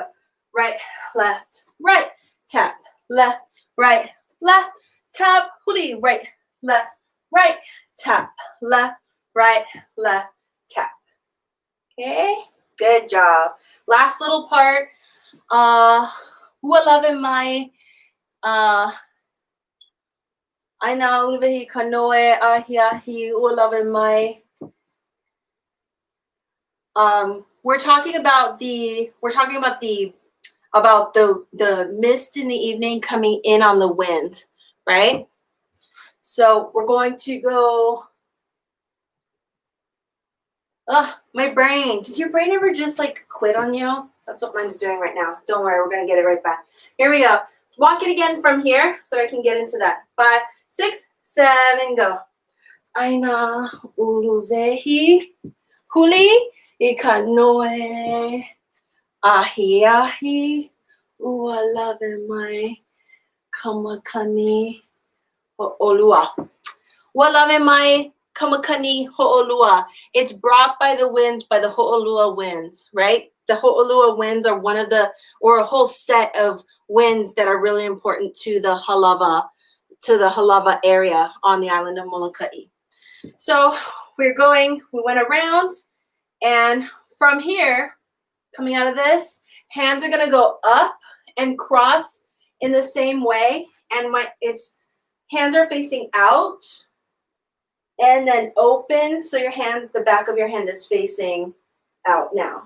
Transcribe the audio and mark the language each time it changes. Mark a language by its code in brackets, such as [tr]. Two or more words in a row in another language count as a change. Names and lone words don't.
[en] Right, left, right, tap, left, right, left, tap, ʻoli, right, left, right, tap, left, right, left, tap. Okay, good job. Last little part. [haw] Ua love mai. ʻaina uluwehi kanoe ahiahi ua love mai. [en] We're talking about the mist in the evening coming in on the wind, right? So we're going to go. My brain. Does your brain ever just like quit on you? That's what mine's doing right now. Don't worry, we're gonna get it right back. Here we go. Walk it again from here so I can get into that. 5, 6, 7, go. [haw] ʻaina uluwehi huli ikanoe ahiahi ua love mai kamakani ho'olua. Ua love mai kamakani ho'olua. [en] It's brought by the winds, by the ho'olua winds, right? The ho'olua winds are one of the, or a whole set of winds that are really important to the Halawa area on the island of Molokai. So we went around, and from here, coming out of this, hands are gonna go up and cross in the same way, and hands are facing out, and then open, so the back of your hand is facing out now.